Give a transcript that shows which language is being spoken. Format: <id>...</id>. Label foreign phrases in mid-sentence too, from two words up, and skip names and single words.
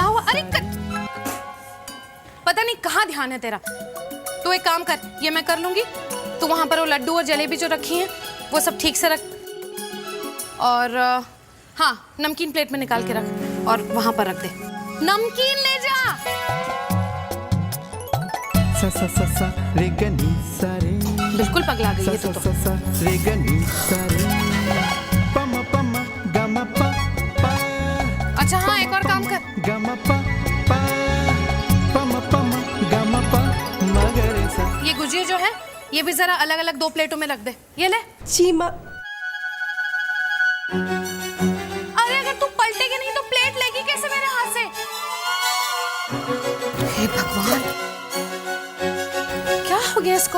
<hi>क्या हुआ? अरे पता नहीं कहाँ ध्यान है तेरा। तू एक काम कर, ये मैं कर लूंगी। तू वहां पर वो लड्डू और जलेबी जो रखी हैं वो सब ठीक से रख, और हाँ, नमकीन प्लेट में निकाल के रख और वहां पर रख दे। नमकीन ले जा। सा सा सा सा रे ग नी सा रे, बिल्कुल पगला गई सा है सा तू सा तो। सा रे ग नी सा रे, प म प म ग म प प। अच्छा हाँ, एक और काम कर। ग म प प, प म प म ग म प म ग रे सा। ये गुजिया जो है ये भी जरा अलग अलग 2 प्लेटों में रख दे। ये ले। जी माँ। अरे अगर तू पलटेगी नहीं तो प्लेट लेगी कैसे मेरे हाथ से? हे भगवान, क्या हो गया इसको?</hi>